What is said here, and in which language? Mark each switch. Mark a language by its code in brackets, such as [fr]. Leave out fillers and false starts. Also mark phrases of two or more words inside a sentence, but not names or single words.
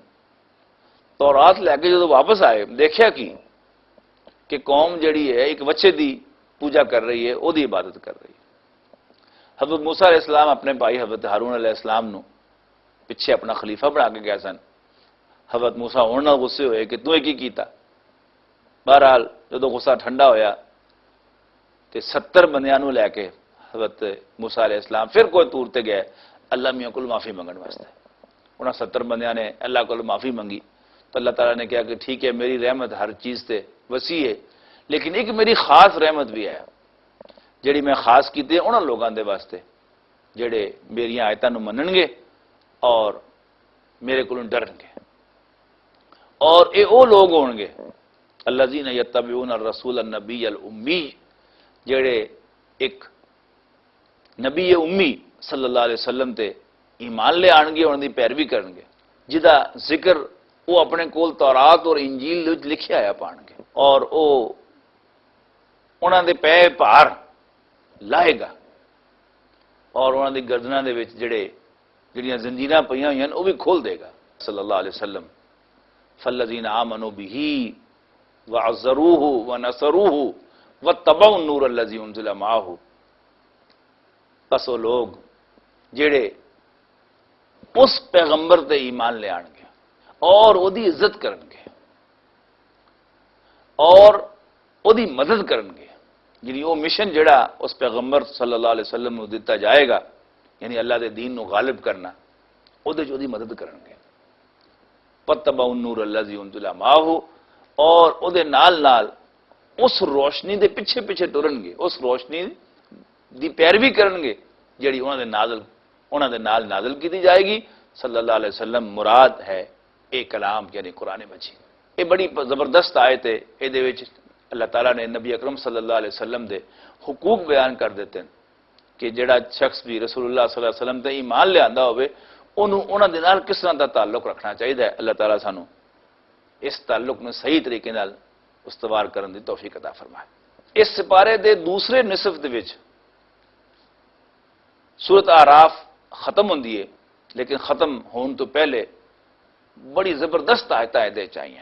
[pa] تورات لے کے جدو واپس آئے دیکھا کہ قوم جڑی ہے ایک بچے دی پوجا کر رہی ہے، وہ دی عبادت کر رہی ہے۔ حضرت موسیٰ [ar] علیہ السلام [pa] اپنے بھائی حضرت ہارون [ar] علیہ السلام [pa] نو پیچھے اپنا خلیفہ بنا کے گئے سن۔ حضرت موسیٰ ہونا غصے ہوئے کہ تو کی کیتا؟ بہرحال جدو غصہ ٹھنڈا ہویا تے 70 بندیاں نو لے کے حضرت موسیٰ [ar] علیہ السلام [pa] پھر کوئی تور تے گئے اللہ میاں کو معافی منگن واسطے۔ انہاں 70 بندیاں نے اللہ کو معافی منگی، تو اللہ تعالیٰ نے کہا کہ ٹھیک ہے میری رحمت ہر چیز تے وسیع ہے، لیکن ایک میری خاص رحمت بھی ہے، جڑی میں خاص کیتی ہے انہاں لوگاں دے واسطے جڑے میری آیتاں نو منن گے اور میرے کولوں ڈرن گے، اور اے او لوگ ہون گے [ar] الذین یتبعون الرسول النبی الامی، [pa] جڑے ایک نبی امی [ar] صلی اللہ علیہ وسلم [pa] تے ایمان لے آن گے، انہاں دی پیروی کرن گے، جدا ذکر وہ اپنے کول تورات اور انجیل وچ لکھیا ہے پان گے، اور او انہاں دے پے پار لائے گا، اور انہاں دی گردناں دے وچ جڑیاں زنجیراں پئیاں ہوئیاں وہ بھی کھول دے گا [ar] صلی اللہ علیہ وسلم۔ فالذین آمنوا بہ وعزروہ ونصروہ واتبعوا النور الذی انزل معہ، [pa] بس وہ لوگ جڑے اس پیغمبر تے ایمان لے آن گے اور او دی عزت کرن گے اور او دی مدد کرن گے، یعنی وہ مشن جڑا اس پیغمبر [ar] صلی اللہ علیہ وسلم [pa] نو دتا جائے گا، یعنی اللہ دے دین نو غالب کرنا، او دے دی مدد کرن گے۔ [ar] واتبعوا النور الذی انزل معہ، [pa] اور او دے نال نال اس روشنی دے پیچھے پیچھے ٹرن گے، اس روشنی دی پیروی کرن گے جڑی انہاں دے نال نازل کیتی جائے گی۔ [ar] صلی اللہ علیہ وسلم [pa] مراد ہے اے کلام یعنی قرآن مجید۔ یہ بڑی زبردست آیت ہے، اے دے وچ اللہ تعالیٰ نے نبی اکرم [ar] صلی اللہ علیہ وسلم [pa] دے حقوق بیان کر دیتے ہیں کہ جڑا شخص بھی رسول اللہ [ar] صلی اللہ علیہ وسلم [pa] تے ایمان لے آندا ہوئے انہاں دے نال کس طرح دا تعلق رکھنا چاہیے۔ اللہ تعالیٰ سانو اس تعلق میں صحیح طریقے نال استوار کرن دی توفیق عطا فرمائے۔ اس سپارے دے دوسرے نصف دے وچ سورۃ اعراف ختم ہوندی ہے، لیکن ختم ہون تو پہلے بڑی زبردست آیتاں دے چاہیے۔